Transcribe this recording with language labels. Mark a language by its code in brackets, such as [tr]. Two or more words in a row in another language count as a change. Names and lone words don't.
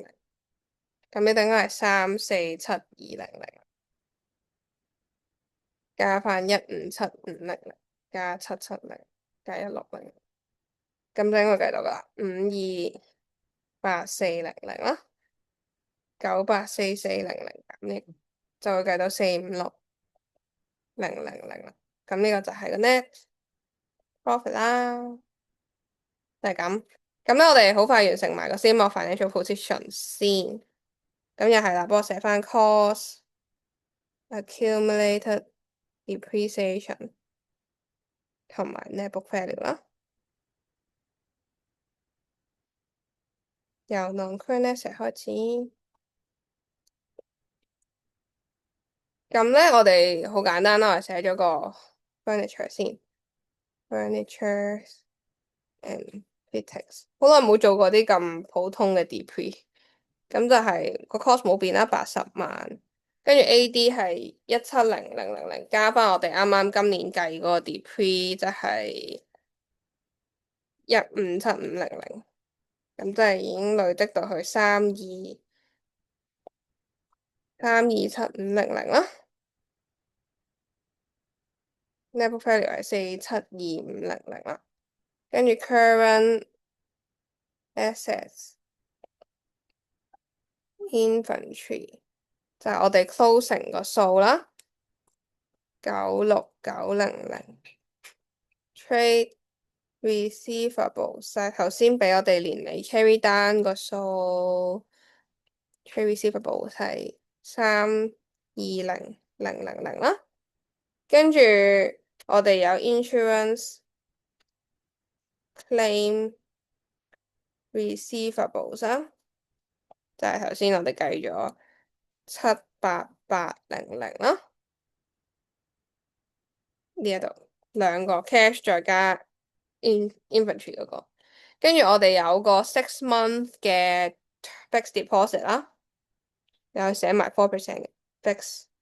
[yue] 咁你等於係347,200加翻157,500加770加160，咁就應該計到噶啦，528,400啦，984,400咁呢就會計到456,000啦。咁呢個就係個 [en] net profit [yue] 啦，就係咁。咁咧，我哋好快完成埋個 [en] statement of financial position [yue] 先。咁又係啦，幫我寫翻 [en] cost accumulated depreciation [yue] 同埋 [en] net book value [yue] 啦，由 [en] non-current asset [yue] 開始。咁咧，我哋好簡單啦，我哋寫咗個 furniture 先 ， [en] furniture and fittings。 [yue] 好耐冇做過啲咁普通嘅 depre，咁就係個 cost 冇變啦，80萬。跟住 AD 係170,000加翻我哋啱啱今年計嗰個 depre，即係157,500，咁即係已經累積到去327,500啦。 [en] net book value [yue] 係472,500啦，跟住 [en] current assets [yue] inventory 就係我哋 closing 個數啦，96900 [en] trade receivables [yue] 就係頭先俾我哋連你 carry 單個數， [en] trade receivables [yue] 係 320,000啦，跟住我哋有 [en] insurance claim receivables [yue] 啊，就係頭先我哋計咗 78800啦，呢一度兩個 cash 再加 inventory 嗰個，跟住我哋有個6 month 嘅 [en] fixed deposit [yue] 啦，又寫埋4% 嘅 fixed